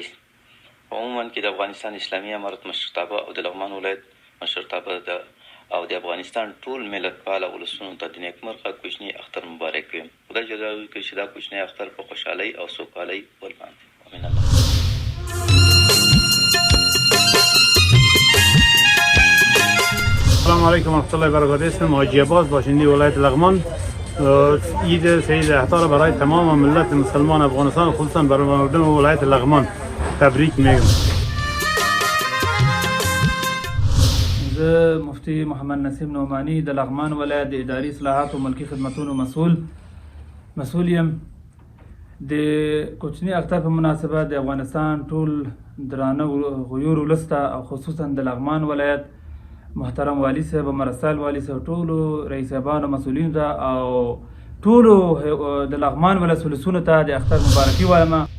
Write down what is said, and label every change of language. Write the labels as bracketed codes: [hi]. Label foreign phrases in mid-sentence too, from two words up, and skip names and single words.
[ps] عموما کې د افغانستان اسلامي امارت مشرتابه او د لغمان ولایت مشرتابه او د افغانستان ټول ملت پاله ولسونو ته د نیکمرغه کوچني اختر مبارک ویم. خدای جل جلاله وکړي چې دا کوچنی اختر په خوشحالۍ او سوکالۍ ولمانځي. [ar] امین الله. السلام علیکم ورحمت الله وبرکاته. [fa] اسمم حاجی عباس، باشنده ولایت لغمان. عید سعید اختر برای تمام ملت مسلمان افغانستان خصوصا برای مردم ولایت لغمان تبریک میگم. [ps] زه مفتی محمد نسیم نعمانی د لغمان ولایت د اداري اصلاحات او ملکي خدمتونو مسؤل یم. د کوچني اختر په مناسبت د افغانستان ټول درانه غیور ولس ته او خصوصا د لغمان ولایت محترم والي صاحب مرستیال والي صاحب ټولو رئیس صاحبانو مسؤلینو ته او ټولو د لغمان ولسونو ته د اختر مبارکي وایم.